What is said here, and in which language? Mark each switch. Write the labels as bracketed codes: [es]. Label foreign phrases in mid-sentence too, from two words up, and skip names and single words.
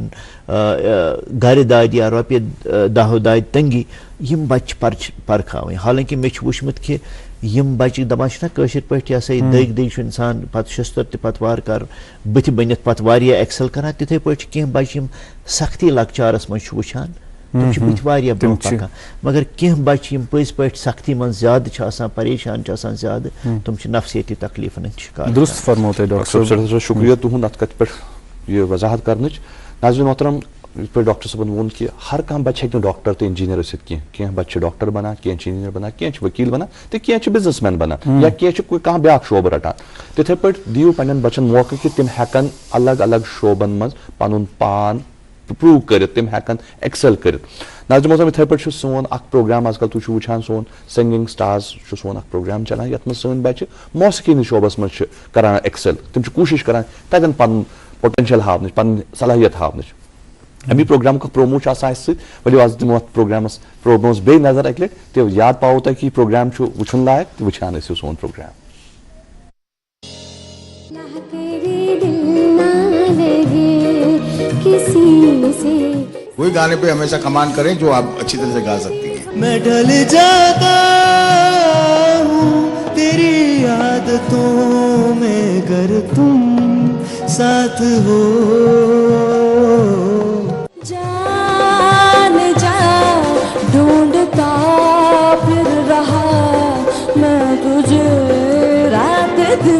[ks] رٔچھِنۍ گرِ دادِ یا رۄپیہِ دہو دادِ تنگی یم بچہ پرکھاوٕنۍ حالانکہ مےٚ چھُ وٕچھمُت کہِ یم بچہ دپان چھِنہ کٲشِر پٲٹھۍ یہِ ہسا یہِ دٔگۍ دٔگۍ چھُ انسان پتہٕ شستٕر تہِ پتہٕ وارٕ کارٕ بٕتھِ بٔنِتھ پتہٕ واریاہ ایکسل کران تِتھے پٲٹھۍ چھِ کینٛہہ بچہ یم سختی لۄکچارس منٛز چھُ وٕچھان تم چھِ بٕتھِ واریاہ برونٛہہ پکان مگر کینٛہہ بچہ یم پٔزۍ پٲٹھۍ سختی منٛز زیادٕ چھِ آسان پریشان چھِ آسان زیادٕ تم چھِ نفسیتی تکلیفن ہٕنٛدۍ شکار درست فرموتے ڈاکٹر صاحب شکریہ تہند ات کتھ پہ یہ وضاحت کرنچ ناظرین محترم یتھ پٲٹھۍ ڈاکٹر صٲبن ووٚن کہ ہر کانٛہہ بچہ ہیٚکہِ نہٕ ڈاکٹر تہٕ انجیٖنیر ٲسِتھ کینٛہہ بچہ چھِ ڈاکٹر بنان کینٛہہ چھِ انجیٖنیر بنان کینٛہہ چھِ وکیٖل بنان تہٕ کینٛہہ چھِ [en] business man [ks] بنان یا کینٛہہ چھِ کانٛہہ بیاکھ شعبہٕ رٹان تِتھے پٲٹھۍ دِیِو پننٮ۪ن بچن موقعہٕ کہ تِم ہیٚکن الگ الگ شعبن منٛز پنُن پان پروو کٔرِتھ تِم ہیٚکن ایکسل کٔرِتھ ناظرین محترم یِتھے پٲٹھۍ چھُ سون اکھ پروگرام آز کل تُہۍ چھِو وٕچھان سون سنگنگ سٹارز چھُ سون اکھ پروگرام چلان یتھ منٛز سٲنۍ بچہِ موسیقی ہٕنٛدِس شعبس منٛز چھِ کران ایکسل تِم چھِ کوٗشش کران تتٮ۪ن پنُن پوٹینشل ہاونٕچ پنٕنۍ صلٲحیت ہاونٕچ امی پروگرام پرومو چھُ آسان اسہِ سۭتۍ ؤلِو آز دِمو اتھ پروگرامس بیٚیہِ نظر اکہِ لٹہِ تہٕ یاد پاوو تۄہہِ کہِ یہِ پروگرام چھُ وٕچھُن لایق تہٕ وٕچھان ٲسِو سون پروگرام [ur] وہی گانے پہ ہمیشہ کمان کریں جو آپ اچھی طرح سے گا سکتی ہیں میں ڈھل جاتا ہوں تیری عادتوں میں گر تم ساتھ ہو جان جا ڈھونڈتا پھر رہا میں تجھے رات دن